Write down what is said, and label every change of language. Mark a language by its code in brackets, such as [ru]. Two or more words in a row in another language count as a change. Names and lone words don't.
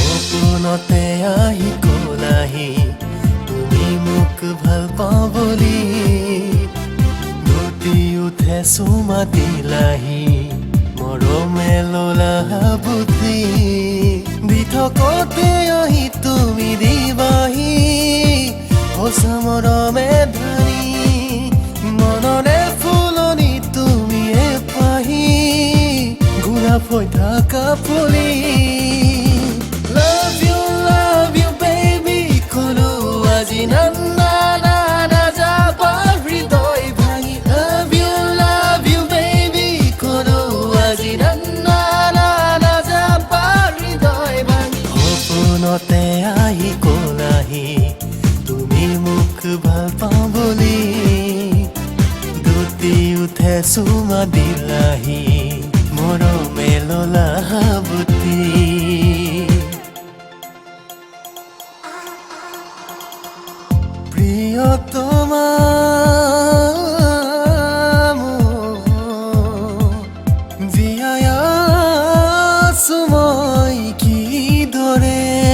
[as] সপোনতে আহি কলাহি তুমি মোক ভাল পাওঁ বুলি গতি উঠে চুমা দিলাহি মৰমে ললা বুদ্ধি বিথকতে আহি তুমি দিবাহি সঁচা মৰমে ধৰি মনৰে ফুলনি তুমি পাহি গোলাপ হৈ থকা ফুলি [en] Love you baby [as] কলো আজি না যাবা হৃদয় ভাঙি [en] Love you baby [as] কলো আজি না যাবা হৃদয় ভাঙি সপোনতে আহি কলাহি তুমি মোক ভাল পাওঁ বুলি দুটি উঠে চুমা দিলাহি মৰমে ললা বুটি প্রিয়তমা জীয়াই আছো মই কি দৰে